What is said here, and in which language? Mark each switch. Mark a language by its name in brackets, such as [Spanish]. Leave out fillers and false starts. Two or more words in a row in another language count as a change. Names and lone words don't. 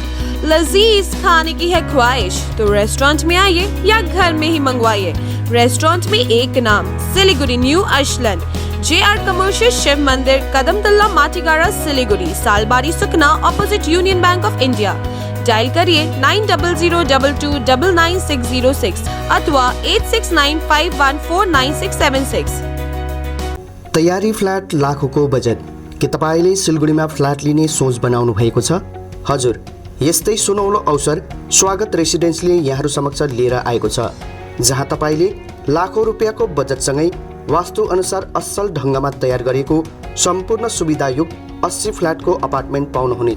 [Hindi] लजीज खाने की है ख्वाहिश तो रेस्टोरेंट में आइए या घर में ही मंगवाइए। रेस्टोरेंट में एक नाम, सिलीगुड़ी न्यू अर्शलैंड, JR कमर्शियल शिव मंदिर, कदमतल्ला माटीगारा, सिलीगुड़ी, सालबारी सुकना, ऑपोजिट यूनियन बैंक ऑफ इंडिया। डायल करिए 9002299606 अथवा 8695149676। [Nepali] तयारी फ्ल्याट लाखौंको बजेट के तपाईले सिलगढीमा फ्ल्याट लिने सोच बनाउनु भएको छ? हजुर, यस्तै सुनौलो अवसर स्वागत रेसिडेन्सले यहाँहरू समक्ष लिएर आएको छ, जहाँ तपाईले लाखौं रुपियाँको बजेटसँगै वास्तु अनुसार असल ढङ्गमा तयार गरिएको सम्पूर्ण सुविधायुक्त 80 फ्ल्याटको अपार्टमेन्ट पाउनुहुनेछ।